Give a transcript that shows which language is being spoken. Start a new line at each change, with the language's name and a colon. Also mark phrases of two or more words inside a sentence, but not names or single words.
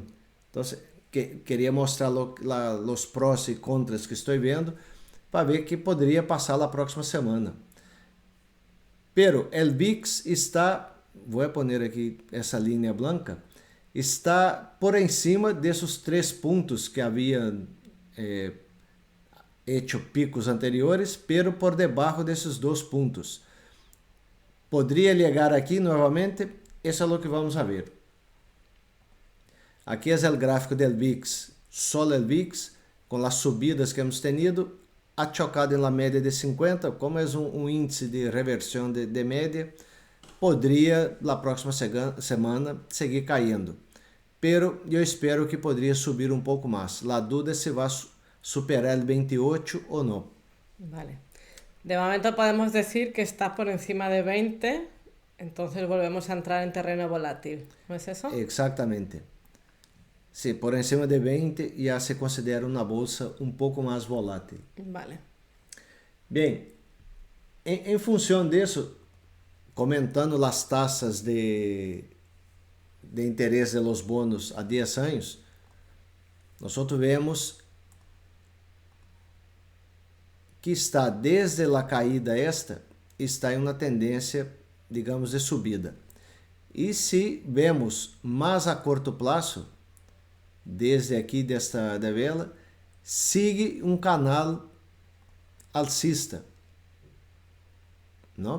Portuguese: Então, queria mostrar os prós e contras que estou vendo para ver que poderia passar na próxima semana. Pero o VIX está, vou pôr aqui essa linha branca, está por cima desses 3 pontos que haviam hecho picos anteriores, pero por debaixo desses 2 pontos. Poderia chegar aqui novamente? Isso é o que
Spanish: vamos a ver.
Portuguese: Aqui é o gráfico do VIX, só o VIX, com as subidas que
Spanish: hemos tenido, ha chocado
Portuguese: na média de 50, como é um índice de reversão de média, poderia, na próxima semana, seguir caindo. Pero eu espero que poderia subir um pouco mais. A dúvida é se vai superar o 28 ou não.
Spanish: Vale. De momento podemos decir que está por encima de 20, entonces volvemos a entrar en terreno volátil, ¿no es eso?
Portuguese: Exatamente.
Spanish: Sí, por encima de 20
Portuguese: já se considera uma bolsa um pouco mais volátil.
Spanish: Vale.
Portuguese: Bem, em função disso, comentando as taxas de interesse
Spanish: de los bonos
Portuguese: a 10 anos, nós vemos que está desde a caída está em uma tendência, digamos, de subida. E se vemos mais a curto prazo, desde aqui da vela, sigue um canal alcista, não?